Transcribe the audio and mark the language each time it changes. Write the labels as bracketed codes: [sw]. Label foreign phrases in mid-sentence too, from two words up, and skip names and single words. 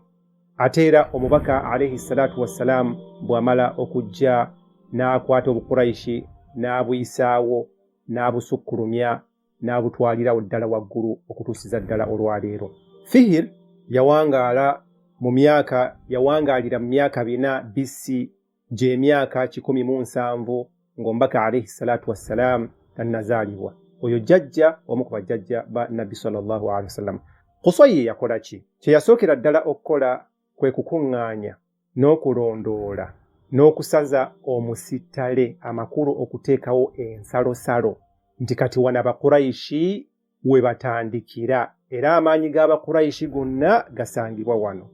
[lg] Ate era omubaka [ar] عليه الصلاة والسلام [lg] bw'amala okujja n'akwata Obukuraishi n'abuyisaawo n'abusukkulumya n'abutwalirawo ddala waggulu okutuusiza ddala olwaleero. Fihir yawangaalira mu myaka 4 BC gy'emyaka 17 ng'omubaka [ar] عليه الصلاة والسلام [lg] tannazaalibwa. Oyo jjajja omu ku bajjajja ba Nabbi [ar] صلى الله عليه وسلم. [lg] Qusayyi yakola ki? Kye yasookera ddala okukola kwe kukuŋŋaanya n'okulondoola n'okusaza omusittale amakulu okuteekawo ensalosalo nti kati wano Abakuraishi we batandikira era amaanyi g'Abakuraishi gonna gasangibwa wano.